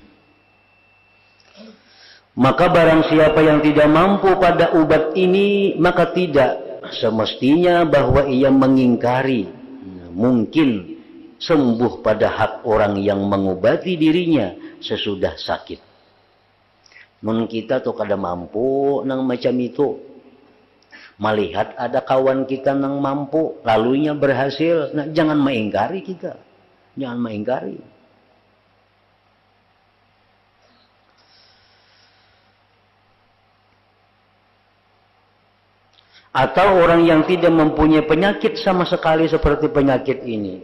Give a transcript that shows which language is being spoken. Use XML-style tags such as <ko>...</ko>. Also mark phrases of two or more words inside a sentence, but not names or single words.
<id>Maka barang siapa yang tidak mampu pada obat ini, maka tidak semestinya bahwa ia mengingkari mungkin sembuh pada hak orang yang mengobati dirinya sesudah sakit.</id> <bjn>Mun kita tuh kada mampu nang macam itu. Melihat ada kawan kita nang mampu,</bjn> <id>lalunya berhasil, nah jangan mengingkari kita. Jangan mengingkari. Atau orang yang tidak mempunyai penyakit sama sekali seperti penyakit ini.</id>